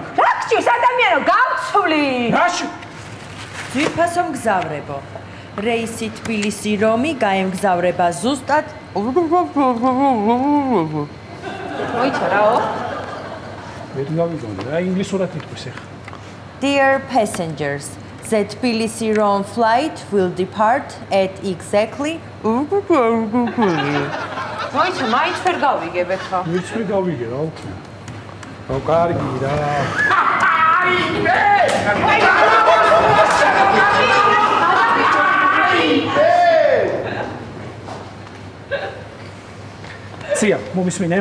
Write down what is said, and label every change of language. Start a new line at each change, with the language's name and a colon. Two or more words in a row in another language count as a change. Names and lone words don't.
Georgian: რა გჭირს ადამიანო, გავცვლი. რაში? ძვირფასო მგზავრებო. რეისი თბილისი რომი გაემგზავრება ზუსტად. მოიცა რაო? ვერ გავიგონე, რა ინგლისურად იტყვის ახლა.
English: Dear passengers, the Tbilisi Rome flight will depart at exactly.
Georgian: მოიცა, მაინც ვერ გავიგე ბეკა. ვიც ვერ გავიგე რა უკვე. რა კარგი რა. ცია, მომისმინე?